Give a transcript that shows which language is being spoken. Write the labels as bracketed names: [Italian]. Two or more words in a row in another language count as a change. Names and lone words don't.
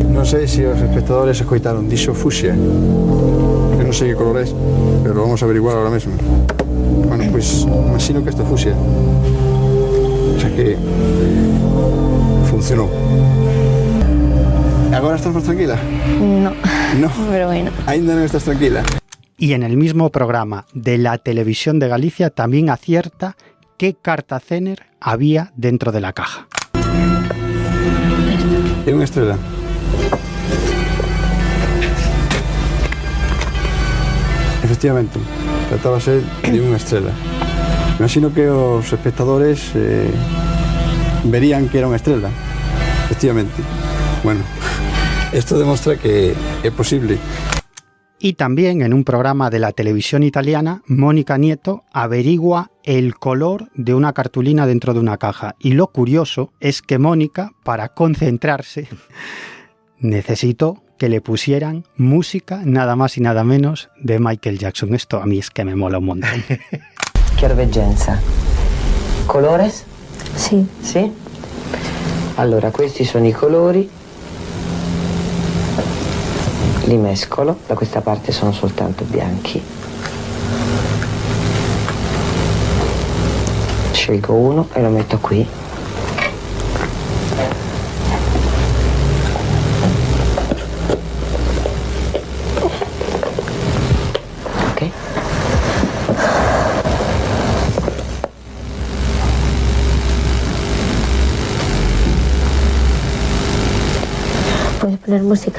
[Galician] sé se os espectadores escoitaron, dixo fucsia. Eu non sei que color é, [Spanish] pero lo vamos a averiguar ahora mesmo. [Galician] Bueno, pois imagino que isto é fucsia. O sea que funcionou. ¿Agora estás más tranquila? [Spanish] No, [Galician] pero bueno. Ainda non estás tranquila. [Spanish] Y en el mismo programa de la Televisión de Galicia también acierta qué Cartacener había dentro de la caja. [Galician] É unha estrela. Efectivamente, tratábase de unha estrela. Imagino que os espectadores verían que era unha estrela. Efectivamente. [Spanish] Bueno, esto demuestra que es posible. Y también en un programa de la televisión italiana, Mónica Nieto averigua el color de una cartulina dentro de una caja. Y lo curioso es que Mónica, para concentrarse, necesitó que le pusieran música nada más y nada menos de Michael Jackson. Esto a mí es que me mola un montón. [Italian] Chiaroveggenza. Colores? Sì. Sì? Allora, questi sono i colori. Li mescolo, da questa parte sono soltanto bianchi. Scelgo uno e lo metto qui. Ok. [Spanish] ¿Puedes poner música?